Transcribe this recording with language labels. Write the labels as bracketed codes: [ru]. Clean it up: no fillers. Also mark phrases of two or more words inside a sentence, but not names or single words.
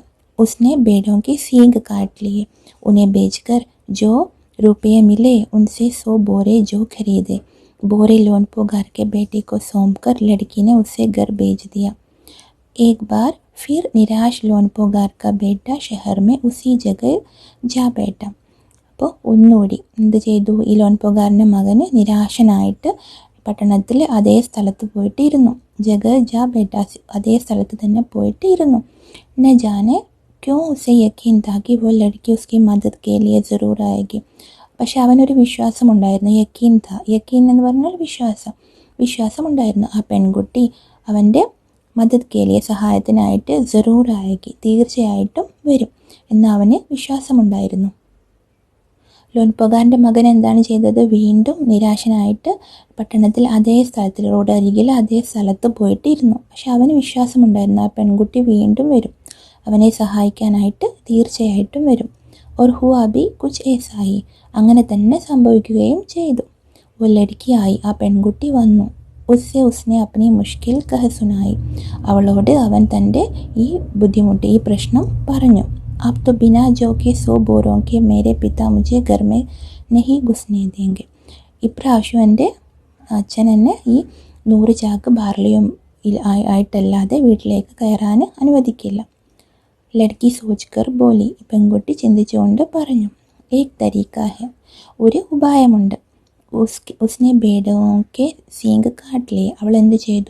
[hi] उसने भेड़ों की सींग काट लिए। उन्हें बेचकर जो रुपये मिले उनसे 100 बोरे जो खरीदे। बोरे लोनपोगार के बेटे को सौंपकर लड़की ने उसे घर भेज दिया। एक बार फिर निराश लोनपोगार का बेटा शहर में उसी जगह जा बैठा. [ml] അപ്പോൾ ഒന്നുകൂടി എന്ത് ചെയ്തു? ഈ ലോൻപോകാരൻ്റെ മകന് നിരാശനായിട്ട് പട്ടണത്തിൽ അതേ സ്ഥലത്ത് പോയിട്ട് ഇരുന്നു. [hi] जगह जा बैठा, [ml] അതേ സ്ഥലത്ത് തന്നെ പോയിട്ട് ഇരുന്നു. [hi] न जाने क्यों उसे यकीन था कि वो लड़की उसकी मदद के लिए ज़रूर आएगी. [ml] പക്ഷെ അവനൊരു വിശ്വാസമുണ്ടായിരുന്നു. യക്കീൻ എന്ന് പറഞ്ഞാൽ വിശ്വാസമുണ്ടായിരുന്നു. ആ പെൺകുട്ടി അവൻ്റെ [hi] मदद के लिए [ml] സഹായത്തിനായിട്ട് [hi] ज़रूर आएगी, [ml] തീർച്ചയായിട്ടും വരും എന്ന് അവന് വിശ്വാസമുണ്ടായിരുന്നു. ലോൻപോകാരൻ്റെ മകൻ എന്താണ് ചെയ്തത്? വീണ്ടും നിരാശനായിട്ട് പട്ടണത്തിൽ അതേ സ്ഥലത്തിൽ, റോഡ് അരികിൽ അതേ സ്ഥലത്ത് പോയിട്ട് ഇരുന്നു. പക്ഷെ അവന് വിശ്വാസമുണ്ടായിരുന്നു ആ പെൺകുട്ടി വീണ്ടും വരും, അവനെ സഹായിക്കാനായിട്ട് തീർച്ചയായിട്ടും വരും. [hi] और हुआ भी कुछ ऐसा ही, [ml] അങ്ങനെ തന്നെ സംഭവിക്കുകയും ചെയ്തു. [hi] वो लड़की आई, [ml] ആ പെൺകുട്ടി വന്നു. [hi] उससे उसने अपनी मुश्किल कह सुनाई, [ml] അവളോട് അവൻ തൻ്റെ ഈ ബുദ്ധിമുട്ട്, ഈ പ്രശ്നം പറഞ്ഞു. [hi] अब तो बिना जो के 100 बोरों के मेरे पिता मुझे घर में नहीं घुसने देंगे. [ml] ഇപ്രാവശ്യം എൻ്റെ അച്ഛൻ എന്നെ ഈ 100 ചാക്ക് ബാർലിയും ആയിട്ടല്ലാതെ വീട്ടിലേക്ക് കയറാൻ അനുവദിക്കില്ല. [hi] लड़की सोचकर बोली, [ml] പെൺകുട്ടി ചിന്തിച്ചുകൊണ്ട് പറഞ്ഞു. [hi] एक तरीका है, [ml] ഒരു ഉപായമുണ്ട്. [hi] उसने भेड़ों के सींग काट लिए, [ml] അവൾ എന്ത് ചെയ്തു?